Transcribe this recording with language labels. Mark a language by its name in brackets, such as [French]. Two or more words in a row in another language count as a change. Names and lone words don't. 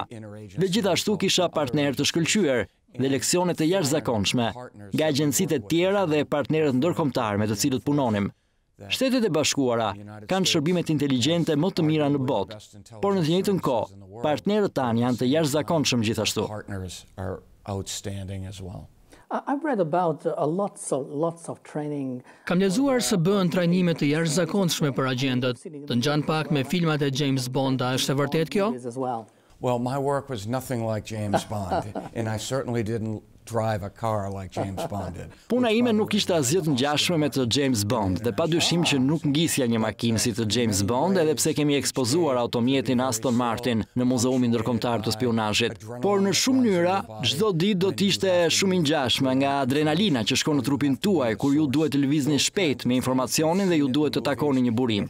[Albanian] Dhe gjithashtu kisha partner të shkëlqyer dhe leksione të jashtëzakonshme nga agjencitë e tjera dhe partnerët ndërkombëtar me të cilët punonim. Shtetet e Bashkuara kanë shërbimet inteligjente më të mira në botë, por në të njëjtën kohë partnerët tanë janë të jashtëzakonshëm gjithashtu. [English] Outstanding as well. [Albanian] Kam lexuar se bëhen trajnime të jashtëzakonshme për agjentët. Të ngjan pak me filmat e James Bond, a është e vërtet kjo? [English] Well, my work was nothing like James Bond, and I certainly didn't drive a car like James Bond did. [Albanian] Puna ime nuk ishte asgjë të ngjashme me të James Bond, dhe padyshim që nuk ngisja një makinë si të James Bond, edhe pse kemi ekspozuar automjetin Aston Martin në Muzeumin Ndërkombëtar të Spiunazhit. Por në shumë mënyra, çdo ditë do të ishte shumë i ngjashme nga adrenalina që shkon në trupin tuaj kur ju duhet të lëvizni shpejt me informacionin dhe ju duhet të takoni një burim.